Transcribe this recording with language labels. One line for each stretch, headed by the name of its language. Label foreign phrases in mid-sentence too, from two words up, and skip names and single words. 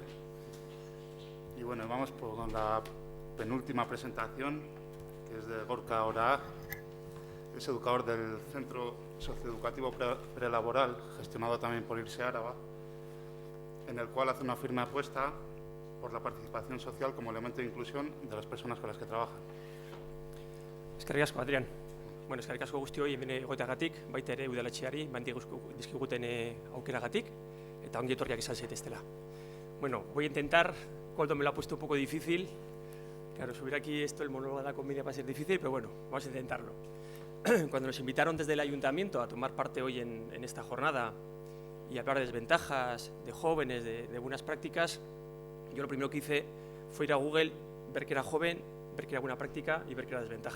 Spanish: Y bueno, vamos con la penúltima presentación, que es de Gorka Oraag. Es educador del Centro Socioeducativo Prelaboral, gestionado también por IRSE Áraba, en el cual hace una firme apuesta por la participación social como elemento de inclusión de las personas con las que trabajan.
Basque: Eskerrik asko, Adrián. Bueno, eskerrik asko guztioi hemen egoteagatik, baita ere udaletxeari, bandi dizkiguten aukeragatik, eta ongi etorriak izan zaiteztela.
Spanish: Bueno, voy a intentar, Koldo me lo ha puesto un poco difícil, claro, subir aquí esto, el monólogo de la comedia va a ser difícil, pero bueno, vamos a intentarlo. Cuando nos invitaron desde el ayuntamiento a tomar parte hoy en esta jornada y hablar de desventajas, de jóvenes, de buenas prácticas, yo lo primero que hice fue ir a Google, ver que era joven, ver que era buena práctica y ver que era desventaja.